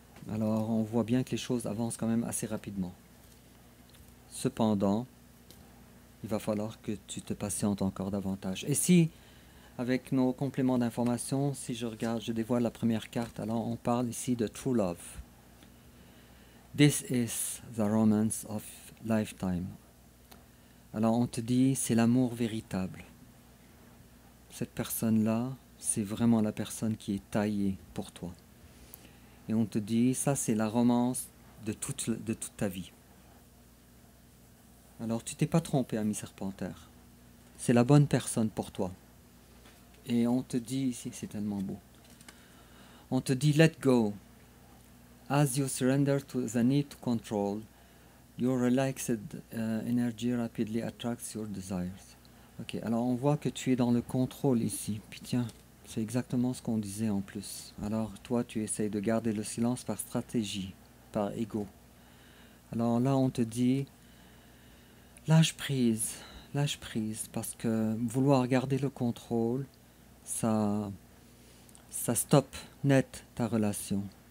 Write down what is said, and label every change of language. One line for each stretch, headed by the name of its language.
French: Alors on voit bien que les choses avancent quand même assez rapidement. Cependant, il va falloir que tu te patientes encore davantage. Et si, avec nos compléments d'information, si je dévoile la première carte, alors on parle ici de True Love.
English: This is the romance of lifetime.
French: Alors on te dit, c'est l'amour véritable. Cette personne-là, c'est vraiment la personne qui est taillée pour toi. Et on te dit, ça c'est la romance de toute ta vie. Alors tu t'es pas trompé, ami Serpentaire. C'est la bonne personne pour toi. Et on te dit ici, c'est tellement beau. On te dit,
English: let go. As you surrender to the need to control, your relaxed energy rapidly attracts your desires.
French: Ok, alors on voit que tu es dans le contrôle ici. Puis tiens, c'est exactement ce qu'on disait en plus. Alors toi, tu essayes de garder le silence par stratégie, par ego. Alors là, on te dit, lâche prise, parce que vouloir garder le contrôle, ça stoppe net ta relation.